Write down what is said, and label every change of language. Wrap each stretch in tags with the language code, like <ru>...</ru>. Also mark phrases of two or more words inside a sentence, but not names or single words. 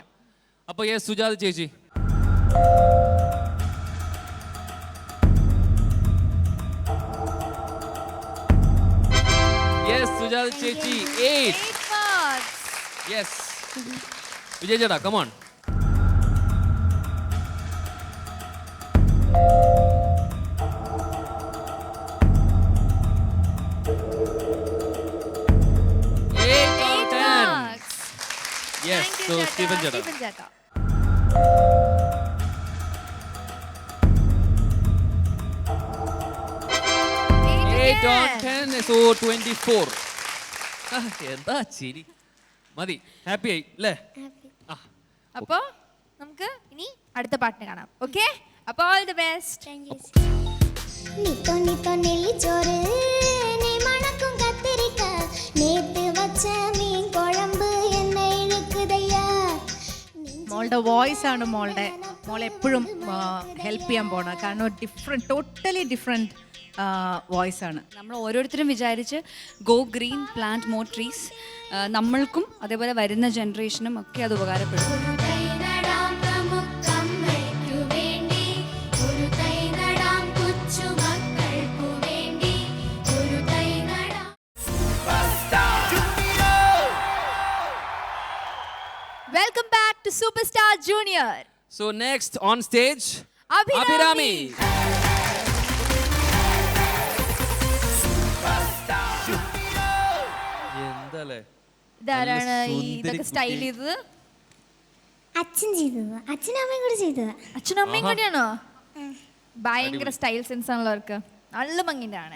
<ml>അപ്പോൾ യെസ്, സുജാത ചേച്ചി. യെസ്, സുജാത ചേച്ചി 8 marks. യെസ്. വിജയ് ചേട്ടാ കമോൺ.</ml> <en>Yes, so Stephen Jetta. 8 on 10, so 24.</en> <ml>എന്താ ചിരി, മതി, ഹാപ്പി ആയി അല്ലേ? അപ്പോ നമുക്ക് ഇനി അടുത്ത പാട്ടിന് കാണാം. ഓക്കെ, അപ്പോൾ</ml> <en>all the best.</en> <ta>நித்தோ நித்தோ நெல்லிச்சோறு நெய் மணக்கும் கத்திரிக்காய் நேத்து வச்ச மீன் குழம்பு என்ன இழுக்குதையா.</ta> <ml>മോളുടെ വോയിസ് ആണ് മോളെ എപ്പോഴും ഹെൽപ്പ് ചെയ്യാൻ പോണ, കാരണം</ml> <en>totally different voice</en> <ml>ആണ്. നമ്മൾ ഓരോരുത്തരും വിചാരിച്ച്</ml> <en>go green, plant more trees.</en> <ml>നമ്മൾക്കും അതേപോലെ വരുന്ന ജനറേഷനും ഒക്കെ അത് ഉപകാരപ്പെടും.</ml> <en>welcome back to Super Star Junior. So next on stage, Abhirami.</en> <ml>എന്തല്ലേ ഇതാരാണ് ഇതൊക്കെ സ്റ്റൈൽ ചെയ്തത്? അച്ഛൻ ചെയ്തത്, അച്ഛനും അമ്മയും കൂടി ചെയ്തതാ. അച്ഛനും അമ്മയും കൂടിയാണോ? ഭയങ്കര</ml> <en>style sense</en> <ml>ആണല്ലോ അവർക്ക്, നല്ല ഭംഗിന്റെ ആണ്.</ml>